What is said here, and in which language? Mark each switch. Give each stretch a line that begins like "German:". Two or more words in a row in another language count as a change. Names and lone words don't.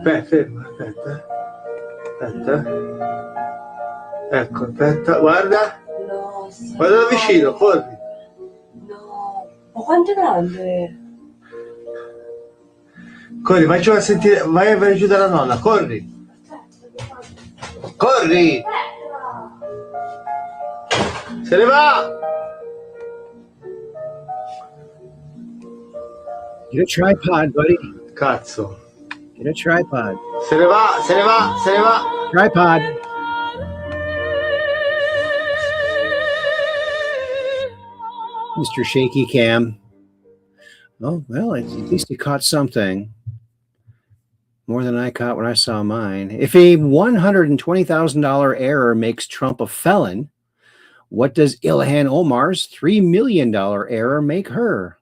Italian: Beh, ferma, aspetta. Aspetta. Ecco, aspetta, guarda. No, sì. Guarda da vicino, corri. No. Ma quanto è grande? Corri, faccio a sentire, vai a giù dalla nonna, corri! Corri! Se ne va!
English: Get a tripod, buddy.
Italian: Cazzo.
English: Get a tripod.
Italian: Se ne va, se ne va, se ne va!
English: Tripod. Mr. Shaky Cam. Oh, well, at least he caught something. More than I caught when I saw mine. If a $120,000 error makes Trump a felon, what does Ilhan Omar's $3 million error make her?